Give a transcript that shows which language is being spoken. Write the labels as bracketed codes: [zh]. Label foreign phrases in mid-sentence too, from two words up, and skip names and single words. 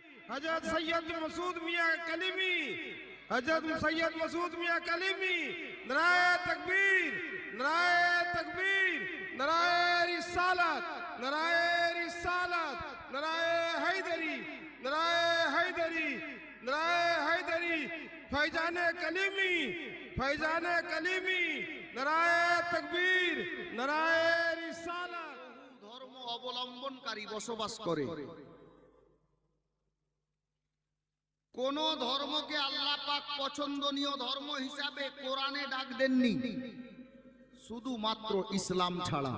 [ur] حضرت سید مسعود میاں کلیمی، حضرت سید مسعود میاں کلیمی، نعرۂ تکبیر، نعرۂ تکبیر، نعرۂ رسالت، نعرۂ رسالت، نعرۂ حیدری، نعرۂ حیدری، نعرۂ حیدری، فیضانِ کلیمی، فیضانِ کلیمی، نعرۂ تکبیر، نعرۂ رسالت. [bn] ধর্ম অবলম্বনকারী বসবাস করে। কোন ধর্মকে আল্লাহ পাক পছন্দনীয় ধর্ম হিসাবে কোরআনে ডাক দেননি, শুধুমাত্র ইসলাম ছাড়া।